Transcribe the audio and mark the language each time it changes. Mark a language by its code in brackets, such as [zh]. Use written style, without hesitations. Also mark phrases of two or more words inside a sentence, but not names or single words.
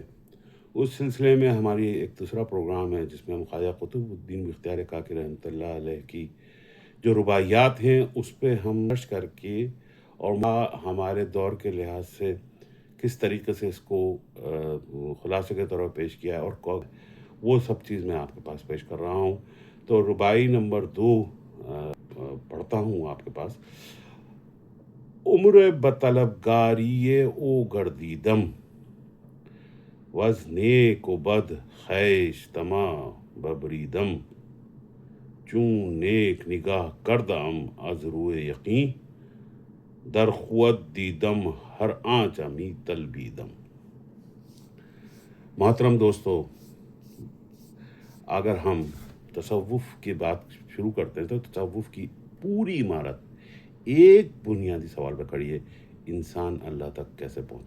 [ur] اس سلسلے میں ہماری ایک دوسرا پروگرام ہے جس میں ہم خواجہ قطب الدین بختیار کاکی رحمۃ اللہ علیہ کی جو رباعیات ہیں اس پہ ہم سرچ کر کے اور ہمارے دور کے لحاظ سے کس طریقے سے اس کو خلاصے کے طور پر پیش کیا ہے اور وہ سب چیز میں آپ کے پاس پیش کر رہا ہوں۔ تو رباعی نمبر 2 پڑھتا ہوں آپ کے پاس۔ [fa] عمر بطلبگاری او گردیدم وز نیک و بد خیش تما ببریدم چون نیک نگاہ کردم از روئے یقین در خود دیدم ہر آنچ امی طلبیدم۔ [ur] محترم دوستو، اگر ہم تصوف کی بات شروع کرتے ہیں تو تصوف کی پوری عمارت ایک بنیادی سوال پہ کھڑی ہے: انسان اللہ تک کیسے پہنچے؟